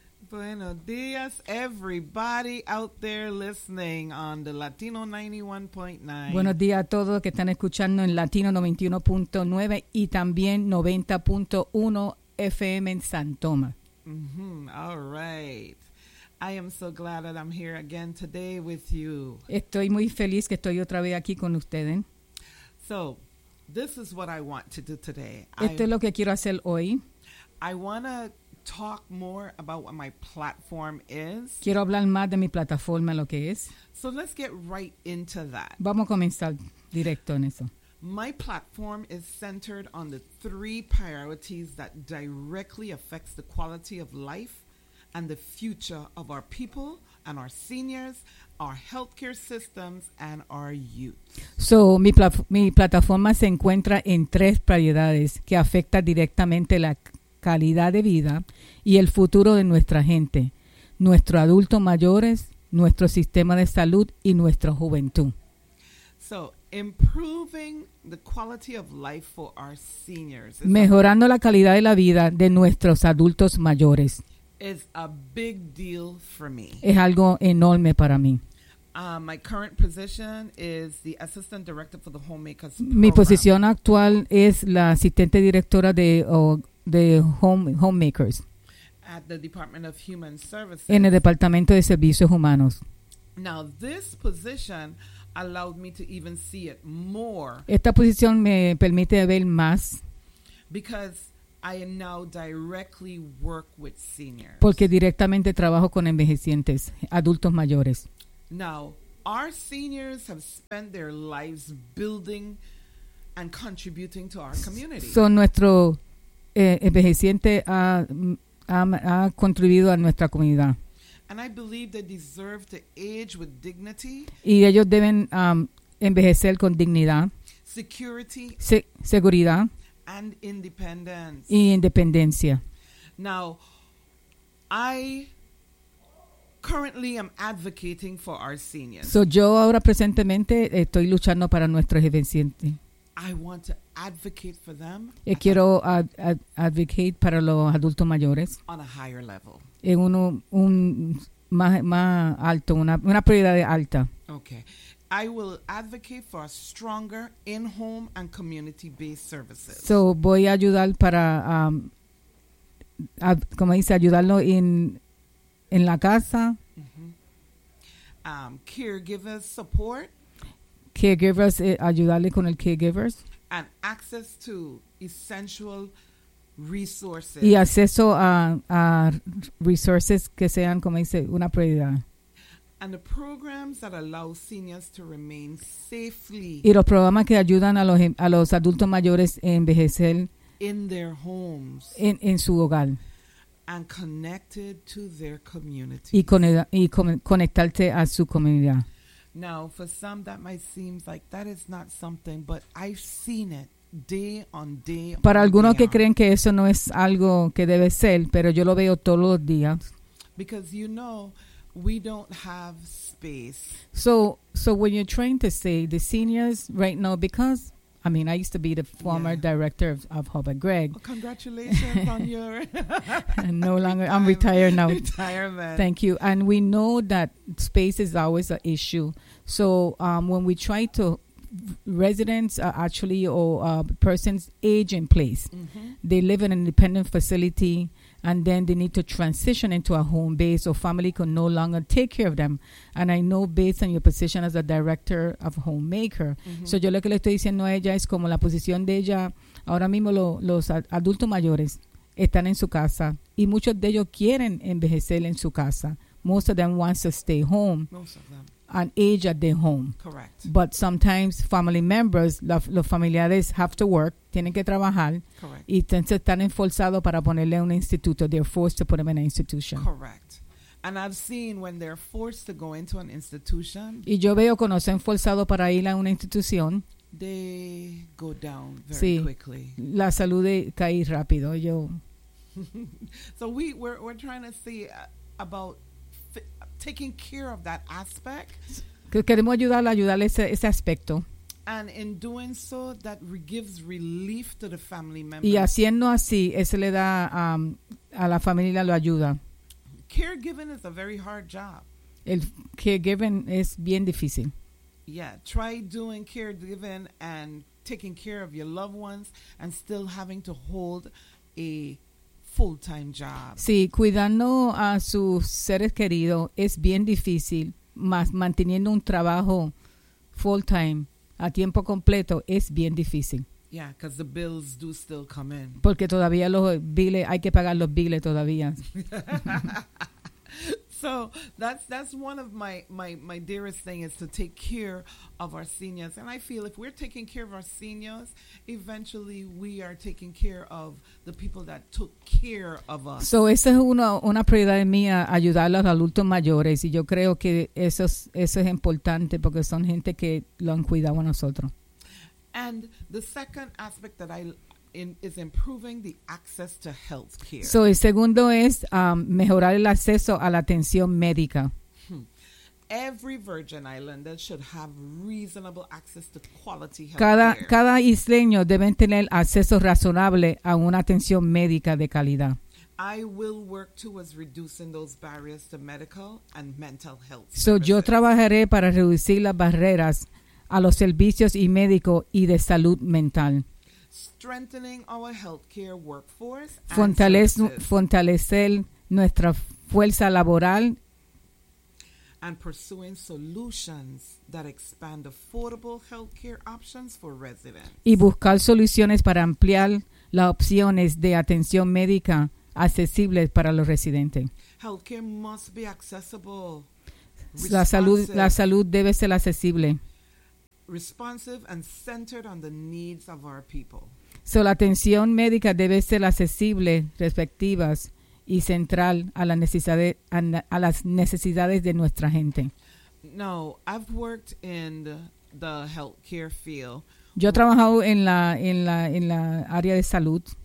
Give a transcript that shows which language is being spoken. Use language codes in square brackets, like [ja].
[es] Buenos días, [en] everybody out there listening on the Latino 91.9. [es] Buenos días a todos que están escuchando en Latino 91.9 y también 90.1 FM en San Tomás. [en] Mm-hmm. All right. I am so glad that I'm here again today with you. [es] Estoy muy feliz que estoy otra vez aquí con ustedes. [en] So, this is what I want to do today. [es] Esto es lo que quiero hacer hoy. [en] I want to talk more about what my platform is. [es] Quiero hablar más de mi plataforma, lo que es. [en] So let's get right into that. [es] Vamos a comenzar directo en eso. [en] My platform is centered on the three priorities that directly affects the quality of life and the future of our people and our seniors, our healthcare systems, and our youth. [es] So, mi plataforma se encuentra en tres prioridades que afecta directamente la calidad de vida y el futuro de nuestra gente, nuestros adultos mayores, nuestro sistema de salud y nuestra juventud. [en] So, improving the quality of life for our seniors. [es] Mejorando la calidad de la vida de nuestros adultos mayores. [en] Is a big deal for me. [es] Es algo enorme para mí. [en] My current position is the assistant director for the Homemakers Program. [es] Mi posición actual es la asistente directora de Homemakers. [en] At the Department of Human Services. [es] En el Departamento de Servicios Humanos. [en] Now this position allowed me to even see it more. [es] Esta posición me permite ver más. [en] Because I now directly work with seniors. [es] Porque directamente trabajo con envejecientes, adultos mayores. [en] Now, our seniors have spent their lives building and contributing to our community. [es] Son nuestro envejeciente ha contribuido a nuestra comunidad. [en] And I believe they deserve to age with dignity. [es] Y ellos deben envejecer con dignidad. [en] Security. [es] Seguridad. [en] And independence. [es] Y independencia. [en] Now, I currently am advocating for our seniors. [es] So yo ahora presentemente estoy luchando para nuestros envejecientes. [en] I want to advocate for them. [es] Y quiero advocate para los adultos mayores. [en] On a higher level. [es] En un más alto, una prioridad alta. [en] Okay. I will advocate for stronger in-home and community-based services. [es] So, voy a ayudar para, como dice, ayudarlo en la casa. [en] Mm-hmm. Caregiver support. [es] Caregivers, ayudarle con el caregivers. [en] And access to essential resources. [es] Y acceso a resources que sean, como dice, una prioridad. [en] And the programs that allow seniors to remain safely. [es] Y los programas que ayudan a los adultos mayores a envejecer. [en] In their homes. [es] En su hogar. [en] And connected to their community. [es] Y conectarte a su comunidad. [en] Now, for some that might seem like that is not something, but I've seen it. Day on day. [es] Para algunos que creen que eso no es algo que debe ser, pero yo lo veo todos los días. [en] Because you know, we don't have space. So when you're trying to say the seniors right now, because I mean, I used to be the former director of Hope and Greg. Well, congratulations on your no longer. I'm retired now. Retirement. Thank you. And we know that space is always an issue. So when we try to residents are actually or persons age in place. Mm-hmm. They live in an independent facility and then they need to transition into a home base or family can no longer take care of them. And I know based on your position as a director of Homemaker. [es] Mm-hmm. So yo lo que le estoy diciendo a ella es como la posición de ella. Ahora mismo los adultos mayores están en su casa y muchos de ellos quieren envejecer en su casa. [en] Most of them wants to stay home. Most of them. And age at their home. Correct. But sometimes family members, [es] los familiares [en] have to work, [es] tienen que trabajar. [en] Correct. [es] Y entonces están esforzados para ponerle un instituto. [en] They're forced to put them in an institution. Correct. And I've seen when they're forced to go into an institution. [es] Y yo veo cuando se han forzado para ir a una institución. [en] they go down very sí, quickly. [es] La salud de cae rápido. Yo. [en] So we're trying to see about taking care of that aspect. [es] Queremos ayudarle ese aspecto. [en] And in doing so, that gives relief to the family members. [es] Y haciendo así, ese le da a la familia lo ayuda. [en] Caregiving is a very hard job. [es] El caregiving es bien difícil. [en] Yeah, try doing caregiving and taking care of your loved ones and still having to hold a full-time job. [es] Sí, cuidando a sus seres queridos es bien difícil, más manteniendo un trabajo full-time a tiempo completo es bien difícil. [en] Yeah, because the bills do still come in. [es] Porque todavía los billes, hay que pagar los billes todavía. [en] So that's one of my dearest thing is to take care of our seniors. And I feel if we're taking care of our seniors, eventually we are taking care of the people that took care of us. [es] So esa es una prioridad mía, ayudar a los adultos mayores. Y yo creo que eso es importante porque son gente que lo han cuidado a nosotros. [en] And the second aspect that is improving the access to health care. [es] So el segundo es mejorar el acceso a la atención médica. [en] Every Virgin Islander should have reasonable access to quality health care. [es] Cada isleño debe tener acceso razonable a una atención médica de calidad. [en] I will work towards reducing those barriers to medical and mental health. [es] So yo trabajaré para reducir las barreras a los servicios y médico y de salud mental. [en] Strengthening our healthcare workforce. [es] Fortalecer nuestra fuerza laboral. [en] And pursuing solutions that expand affordable healthcare options for residents. [es] Y buscar soluciones para ampliar las opciones de atención médica accesibles para los residentes. [en] Healthcare must be accessible. [es] La salud debe ser accesible. [en] Responsive and centered on the needs of our people. [es] So la atención médica debe ser accesible, respectivas y central a las necesidades de nuestra gente. [en] No, I've worked in the healthcare field. [es] Yo he trabajado en la área de salud.